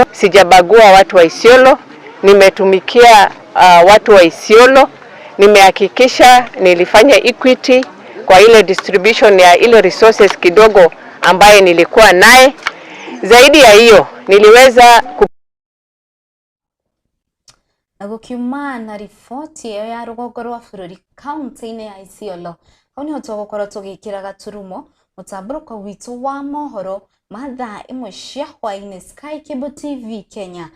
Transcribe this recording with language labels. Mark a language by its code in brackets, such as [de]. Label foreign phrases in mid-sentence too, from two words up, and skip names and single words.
[sw] Sijabagua watu wa Isiolo. Nimetumikia watu wa Isiolo. Nimehakikisha nilifanya equity kwa ile distribution ya ile resources kidogo ambaye nilikuwa naye. Zaidi ya hiyo niliweza [ki] Nagukiuma na riboti iyo ya rũgongo rwa bũrũri kaunti-inĩ ya Isiolo. Hau nĩho tũgũkorwo tũgĩkĩra gaturumo mũtambũrũko witũ wa mohoro ma thaa ĩmwe cia hwaĩ-inĩ Sky Cable TV Kenya.